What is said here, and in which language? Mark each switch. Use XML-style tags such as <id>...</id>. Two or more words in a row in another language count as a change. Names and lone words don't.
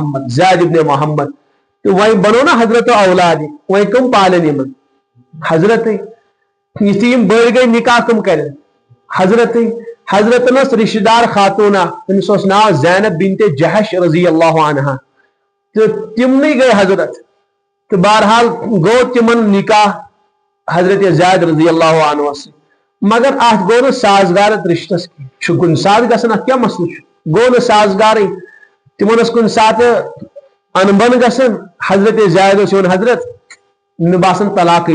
<ks>محمد تہٕ وۄنۍ بنوو نا حضرت اولاد وۄنۍ کٕم پالن یِمن حضرتٕے یِتھُے یِم بٔڑۍ گٔے نکاح کٕم کرن حضرتٕے حضرتن ٲس رشتہٕ دار خاتوٗن اکھ تٔمِس اوس ناو زینب بنت جہش</ks> <ar>رضی اللہ عنہا</ar> <ks>تہٕ تِمنٕے گٔے حضرت تہٕ بہرحال گوٚو تِمن نکاح حضرت زید</ks> <ar>رضی اللہ عنہ</ar> <ks>سۭتۍ مگر اتھ گوٚو نہٕ سازگار اتھ رشتس کینٛہہ چھُ کُنہِ ساتہٕ گژھان اتھ کیٛاہ مسلہٕ چھُ گوٚو نہٕ سازگارٕے تِمن اوس کُنہِ ساتہٕ انبن گژھان حضرت زید اوس یِوان حضرت مےٚ باسان طلاقٕے</ks>